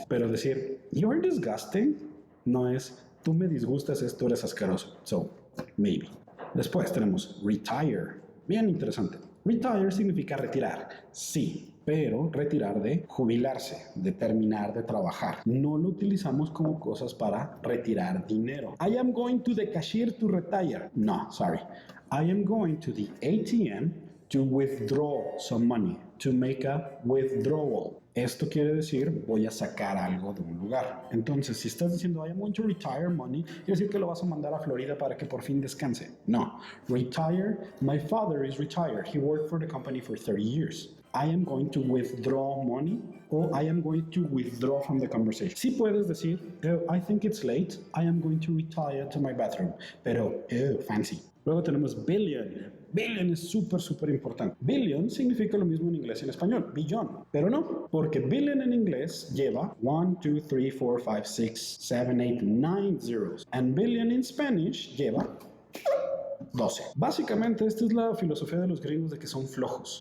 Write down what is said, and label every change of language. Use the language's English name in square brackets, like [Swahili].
[Spanish] Pero decir [English] you're disgusting [Spanish] no es tú me disgustas, es tú eres asqueroso. [English] So, maybe. [Spanish] Después tenemos retire. Bien interesante. Retire significa retirar. Sí, pero retirar de jubilarse, de terminar de trabajar. No lo utilizamos como cosas para retirar dinero. [English] I am going to the cashier to retire. No, sorry. I am going to the ATM to withdraw some money, to make a withdrawal. [Spanish] Esto quiere decir voy a sacar algo de un lugar. Entonces, si estás diciendo [English] I am going to retire money, [Spanish] quiere decir que lo vas a mandar a Florida para que por fin descanse. No. [English] Retire, my father is retired. He worked for the company for 30 years. I am going to withdraw money o I am going to withdraw from the conversation. [Spanish] Sí puedes decir, [English] I think it's late, I am going to retire to my bathroom. [Spanish] Pero, fancy. Luego tenemos billion. Billion es súper importante. Billion significa lo mismo en inglés y en español, billón. Pero no, porque billion en inglés lleva 1, 2, 3, 4, 5, 6, 7, 8, 9 zeros. [English] And billion in Spanish [Spanish] lleva 12. Básicamente, esta es la filosofía de los gringos de que son flojos.